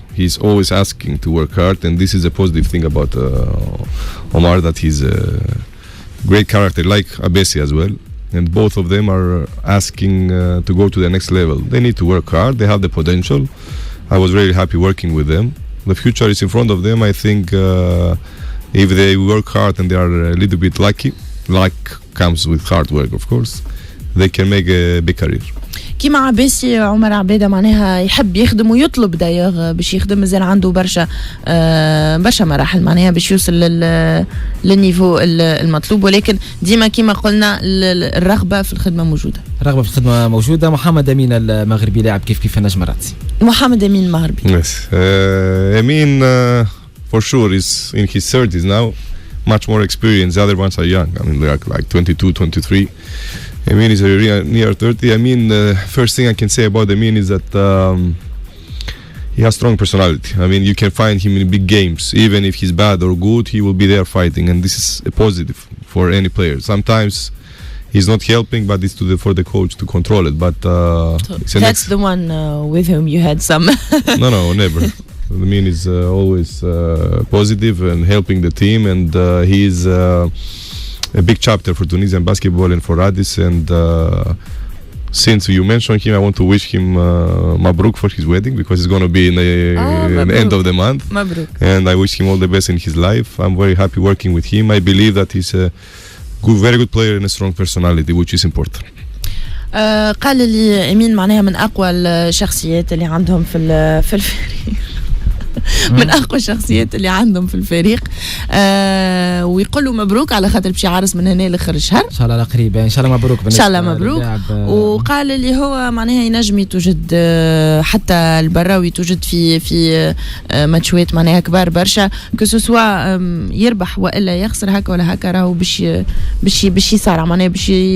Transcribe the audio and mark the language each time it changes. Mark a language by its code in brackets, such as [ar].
[en] He's always asking to work hard, and this is a positive thing about Omar, that he's a great character like Abbasi as well, and both of them are asking to go to the next level. They need to work hard. They have the potential. I was really happy working with them. The future is in front of them. I think if they work hard and they are a little bit lucky, luck comes with hard work, of course, they can make a big career. [ar] كيما عباسي عمر عبادة معناها يحب يخدم ويطلب دايوغ باش يخدم، مازال عنده برشا مراحل معناها باش يوصل للنيفو المطلوب، ولكن ديما كيما قلنا الرغبة في الخدمة موجودة. الرغبة في الخدمة موجودة. محمد أمين المغربي لاعب كيف النجم الرادسي. محمد أمين المغربي. [en] Yes. Amin for sure is in his 30s now, much more experienced. The other ones are young. I mean, they're like 22, 23. Amin is near 30. I mean, first thing I can say about Amin is that he has strong personality. I mean, you can find him in big games. Even if he's bad or good, he will be there fighting. And this is a positive for any player. Sometimes he's not helping, but it's for the coach to control it. But that's the one with whom you had some. No, never. Amin is always positive and helping the team, and he is a big chapter for Tunisian basketball and for Radis. And since you mentioned him, I want to wish him Mabruk for his wedding, because it's going to be in the end of the month. [ar] Mabruk. [en] And I wish him all the best in his life. I'm very happy working with him. I believe that he's a very good player and a strong personality, which is important. [ar] قال لي أمين معناها من أقوى الشخصيات اللي عندهم في الفريق. من اقوى الشخصيات اللي عندهم في الفريق. ويقولوا مبروك على خاطر باش يعرس من هنا لاخر الشهر ان شاء الله قريب. ان شاء الله مبروك. ان شاء الله مبروك. وقال اللي هو معناها ينجم يتوجد حتى البراوي يتوجد في ماتشوات معناها كبار برشا، كسوسوا يربح والا يخسر هكا ولا هكا، راهو باش يصارع معناها باش